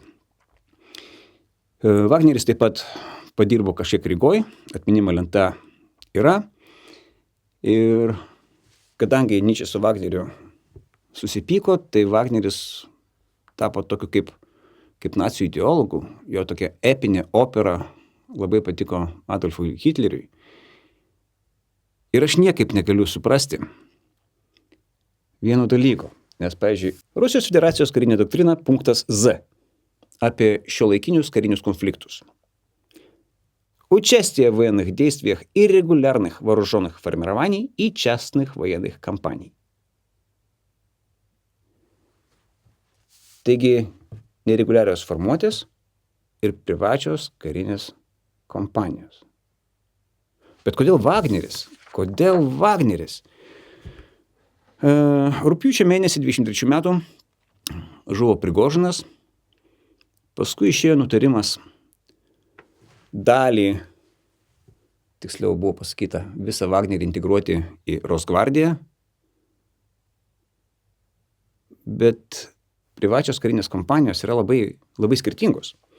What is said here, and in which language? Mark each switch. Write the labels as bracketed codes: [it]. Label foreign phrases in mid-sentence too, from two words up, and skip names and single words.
[lt] Wagneris taip pat padirbo kažkiek Rygoj, atminimo lenta yra, ir kadangi Nietzsche su Wagneriu susipyko, tai Wagneris tapo tokiu kaip nacijų ideologų, jo tokia epinė opera labai patiko Adolfui Hitleriui. Ir aš niekaip negaliu suprasti vieno dalyko, nes, pavyzdžiui, Rusijos Federacijos karinė doktrina punktas Z apie šiuolaikinius karinius konfliktus. [ru] Участие в военных действиях и регулярных вооруженных формирований и частных военных кампаний. [lt] Taigi, nereguliarios formuotės ir privačios karinės kompanijos. Bet kodėl Wagneris? Kodėl Wagneris? Rugpjūčio mėnesį 23 metų žuvo Prigožinas, paskui išėjo nutarimas dalį, tiksliau buvo pasakyta, visą Wagnerį integruoti į Rosgvardiją, bet privačios karinės kompanijos yra labai, labai skirtingos.